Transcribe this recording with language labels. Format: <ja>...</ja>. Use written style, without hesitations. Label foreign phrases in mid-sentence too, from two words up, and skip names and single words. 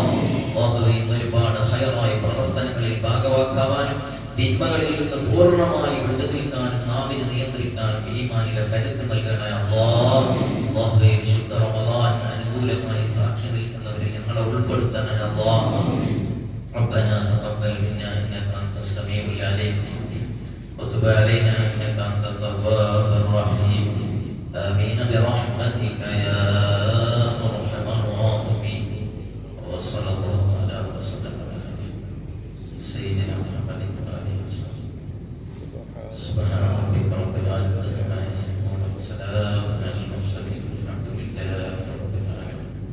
<ml>അല്ലാഹുവേ ഒരുപാട് ഖൈറായ പ്രവർത്തനങ്ങളിൽ ഭാഗവാക്കാവാനും തിന്മകളിൽ നിന്ന് പൂർണ്ണമായി വിട്ടുനിൽക്കാനും നാവിനെ നിയന്ത്രിക്കാനും ഈമാനിലെ കരുത്ത് നൽകണേ അല്ലാഹ്. അല്ലാഹുവേ വിശുദ്ധ റമളാൻ അനുകൂലമായി സാക്ഷി നിൽക്കുന്നവരിൽ ഞങ്ങളെ ഉൾപ്പെടുത്തണേ അല്ലാഹ്.</ml> <ar>ربنا تقبل منا انك انت السميع العليم وتب علينا انك انت التواب الرحيم امين برحمتك يا ارحم الراحمين وصلى الله على وسلم على سيدنا محمد وآله وصحبه سبحان ربك رب العزة عما يصفون وسلام على المرسلين والحمد لله رب العالمين.</ar>